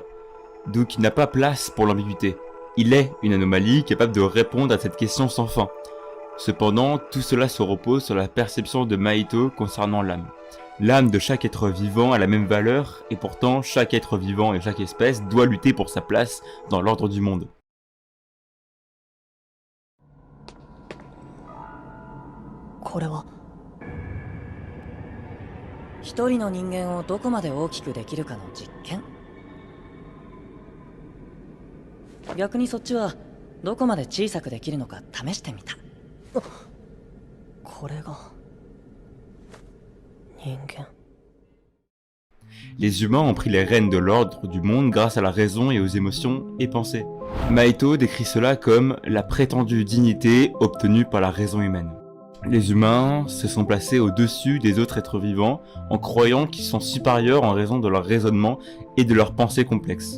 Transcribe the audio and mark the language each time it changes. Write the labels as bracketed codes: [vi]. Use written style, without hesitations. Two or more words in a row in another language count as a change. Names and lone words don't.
[fr] Donc il n'a pas place pour l'ambiguïté. Il est une anomalie capable de répondre à cette question sans fin. Cependant, tout cela se repose sur la perception de Mahito concernant l'âme. L'âme de chaque être vivant a la même valeur, et pourtant chaque être vivant et chaque espèce doit lutter pour sa place dans l'ordre du monde. [ja] これは一人の人間をどこまで大きくできるかの実験。逆にそっちはどこまで小さくできるのか試してみた。これが人間。 [fr] Les humains ont pris les rênes de l'ordre du monde grâce à la raison et aux émotions et pensées. Mahito décrit cela comme la prétendue dignité obtenue par la raison humaine. Les humains se sont placés au-dessus des autres êtres vivants en croyant qu'ils sont supérieurs en raison de leur raisonnement et de leurs pensées complexes.